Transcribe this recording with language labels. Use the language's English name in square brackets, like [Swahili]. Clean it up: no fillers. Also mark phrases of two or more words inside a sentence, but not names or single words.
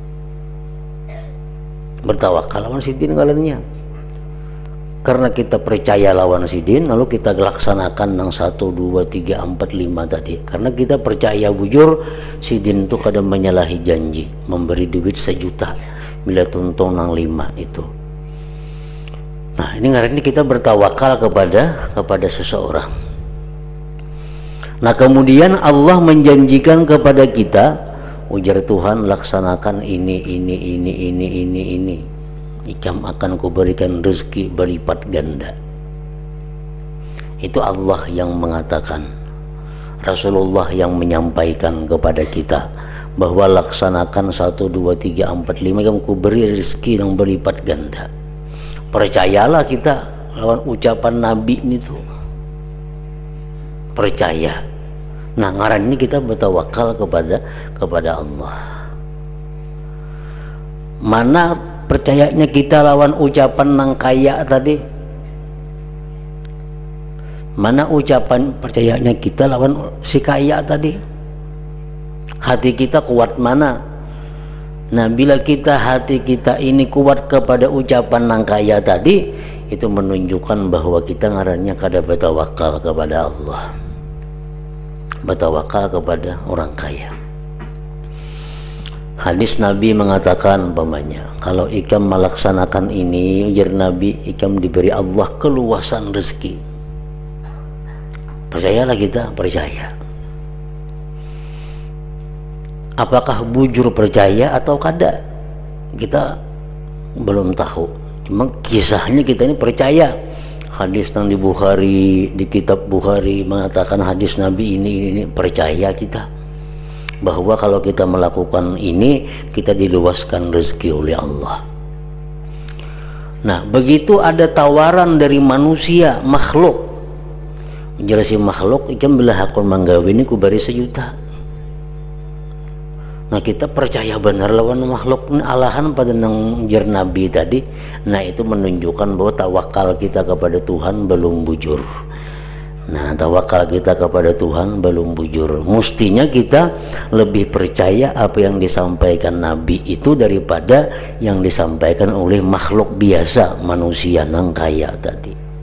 [Banjar] Bertawakal lawan sidin ngarannya, karena kita percaya lawan sidin, lalu kita laksanakan nang 1, 2, 3, 4, 5 tadi. Karena kita percaya bujur sidin itu kadang menyalahi janji, memberi duit 1 juta bila tuntung nang 5 itu. [Indonesian] Nah, ini ngarannya kita bertawakal kepada seseorang. [Banjar] Nah, kemudian Allah menjanjikan kepada kita, ujar Tuhan, laksanakan ini, ikam akan kuberikan rezeki berlipat ganda. Itu Allah yang mengatakan, Rasulullah yang menyampaikan kepada kita bahwa laksanakan 1, 2, 3, 4, 5, ikam kuberi rezeki yang berlipat ganda. Percayalah kita lawan ucapan Nabi itu, percaya. Nah, ngaran ini kita bertawakal kepada Allah. Mana percayanya kita lawan ucapan nang kaya tadi? Mana ucapan percayanya kita lawan si kaya tadi? [Indonesian] Hati kita kuat mana? [Banjar] Nah, bila hati kita ini kuat kepada ucapan nang kaya tadi, itu menunjukkan bahwa kita ngarannya kada bertawakal kepada Allah, bertawakal kepada orang kaya. Hadis Nabi mengatakan umpamanya, kalau ikam melaksanakan ini, ujar Nabi, ikam diberi Allah keluasan rezeki. [Indonesian] Percayalah kita, percaya. [Banjar] Apakah bujur percaya atau kada, kita belum tahu. [Indonesian] Cuma kisahnya kita ini percaya. Hadis yang di Bukhari, di kitab Bukhari mengatakan hadis Nabi ini percaya kita bahwa kalau kita melakukan ini, kita diluaskan rezeki oleh Allah. Nah, begitu ada tawaran dari manusia, makhluk, menjelaskan makhluk, [Banjar] ikam bila hakul manggawi ini kubari 1 juta. Nah, kita percaya benar lawan makhluk alahan pada nang jar Nabi tadi. Nah, itu menunjukkan bahwa tawakal kita kepada Tuhan belum bujur. Nah, tawakal kita kepada Tuhan belum bujur. Mestinya kita lebih percaya apa yang disampaikan Nabi itu daripada yang disampaikan oleh makhluk biasa, manusia nang kaya tadi.